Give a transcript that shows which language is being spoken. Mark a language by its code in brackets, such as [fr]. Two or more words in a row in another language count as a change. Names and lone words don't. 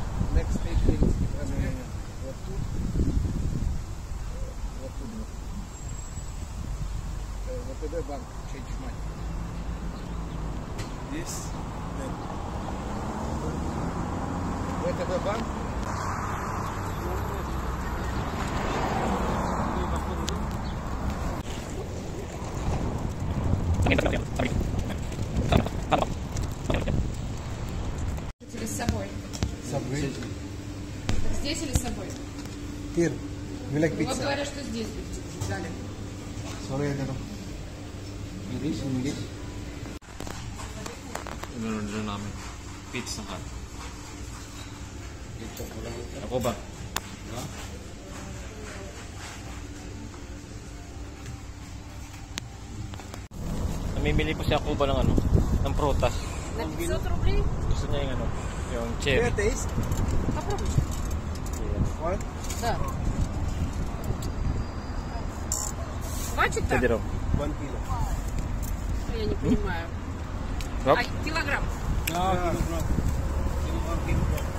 [en] Next 8 things. What to do? Bank. Change money. This. Then. Go to the bank. [ru] Или с собой? [en] Subway. [ru] Здесь или с собой? [en] Here. You like [ru] Ну, вот [en] pizza? [ru] говорят, что здесь взяли. [en] Sorry, I don't know. English. [tl] Inunod namin. Pizza Hut. Ako ba? Namimili po si Akuba ng ng prutas. [ru] На 500 рублей? [tl] Gusto niya yung yung cherry. [en] Taste? [ru] Попробуй. [en] What? [ru] Да. Хватит так? [tl] Pwede raw. 1 kilo. [ru] Я не понимаю. [en] Rob? [ru] А, килограмм. [en] Yeah.